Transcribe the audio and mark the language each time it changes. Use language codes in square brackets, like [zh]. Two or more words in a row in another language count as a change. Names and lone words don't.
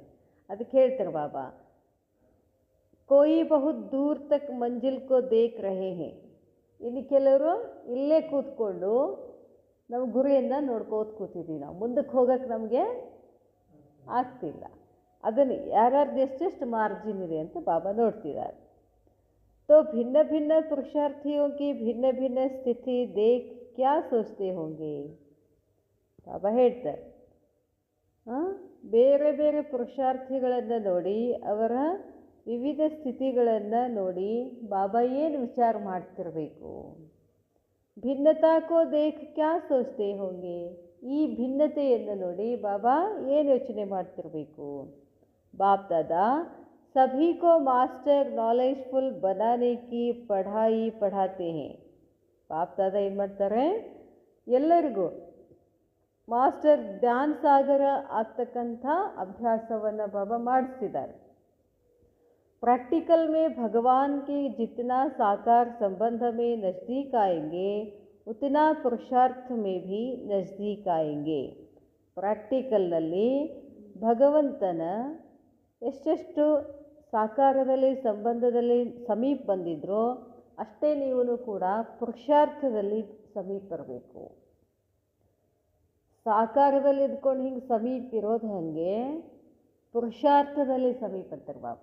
[kn] ಅದಕ್ಕೆ ಹೇಳ್ತಾರೆ ಬಾಬಾ, [hi] कोई बहुत दूर तक मंज़िल को देख रहे हैं. [kn] ಇನ್ನು ಕೆಲವರು ಇಲ್ಲೇ ಕೂತ್ಕೊಂಡು ನಮ್ಮ ಗುರಿಯನ್ನು ನೋಡ್ಕೋತ ಕೂತಿದ್ದೀವಿ. ನಾವು ಮುಂದಕ್ಕೆ ಹೋಗೋಕ್ಕೆ ನಮಗೆ ಆಗ್ತಿಲ್ಲ. ಅದನ್ನು ಯಾರ್ಯಾರ್ದು ಎಷ್ಟೆಷ್ಟು ಮಾರ್ಜಿನ್ ಇದೆ ಅಂತ ಬಾಬಾ ನೋಡ್ತಿದ್ದಾರೆ. [hi] तो भिन्न भिन्न पुरुषार्थियों की भिन्न भिन्न स्थिति देख क्या सोचते होंगे. [kn] ಬಾಬಾ ಹೇಳ್ತಾರೆ, ಬೇರೆ ಬೇರೆ ಪುರುಷಾರ್ಥಿಗಳನ್ನು ನೋಡಿ, ಅವರ ವಿವಿಧ ಸ್ಥಿತಿಗಳನ್ನು ನೋಡಿ ಬಾಬಾ ಏನು ವಿಚಾರ ಮಾಡ್ತಿರಬೇಕು. [hi] भिन्नता को देख क्या सोचते होंगे. [kn] ಈ ಭಿನ್ನತೆಯನ್ನು ನೋಡಿ ಬಾಬಾ ಏನು ಯೋಚನೆ ಮಾಡ್ತಿರಬೇಕು. [hi] बाप दादा सभी को [en] master knowledgeful [hi] बनाने की पढ़ाई पढ़ाते हैं. बाप दादा [kn] ಏನು ಮಾಡ್ತಾರೆ, ಎಲ್ಲರಿಗೂ ಮಾಸ್ಟರ್ ಜ್ಞಾನ ಸಾಗರ ಆಗ್ತಕ್ಕಂಥ ಅಭ್ಯಾಸವನ್ನು ಬಾಬಾ ಮಾಡಿಸ್ತಿದ್ದಾರೆ. [hi] प्रैक्टिकल में भगवान के जितना साकार संबंध में नज़दीक आएंगे उतना पुरुषार्थ में भी नज़दीक आएंगे. [kn] ಪ್ರಾಕ್ಟಿಕಲ್ನಲ್ಲಿ ಭಗವಂತನ ಎಷ್ಟೆಷ್ಟು ಸಾಕಾರದಲ್ಲಿ ಸಂಬಂಧದಲ್ಲಿ ಸಮೀಪ ಬಂದಿದ್ರೋ ಅಷ್ಟೇ ನೀವು ಕೂಡ ಪುರುಷಾರ್ಥದಲ್ಲಿ ಸಮೀಪ ಬರಬೇಕು. ಸಾಕಾರದಲ್ಲಿ ಇದ್ಕೊಂಡು ಹಿಂಗೆ ಸಮೀಪ ಇರೋದು ಹಾಗೆ ಪುರುಷಾರ್ಥದಲ್ಲಿ ಸಮೀಪ ಅಂತಾರೆ ಬಾಬಾ.